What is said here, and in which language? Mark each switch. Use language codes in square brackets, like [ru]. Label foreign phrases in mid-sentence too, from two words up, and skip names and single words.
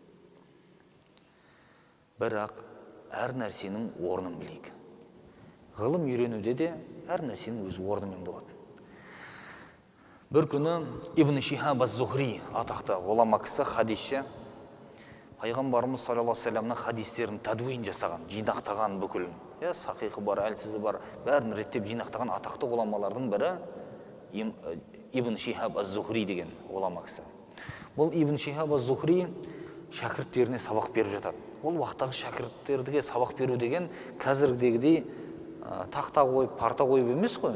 [kk] Бірақ әр нәрсенің орнын білейік. Ғылым үйренуде де әр нәрсенің өз орнымен болады. Бір күні Ибн Шихаб аз-Зухри, атақты ғұлама кісі, хадисші, пайғамбарымыз [ar] صلى الله عليه وسلم [kk] хадистерін тадуин жасаған, жинақтаған бүкіл, сахихы бар, әлсізі бар, бәрін реттеп жинақтаған атақты ғұламалардың бірі Ибн Шихаб аз-Зухри деген ғұлама кісі. Бұл Ибн Шихаб аз-Зухри шәкірттеріне сабақ беріп жатады. Ол уақыттағы шәкірттерге сабақ беру деген қазіргідегідей тақта қойып, парта қойып емес қой.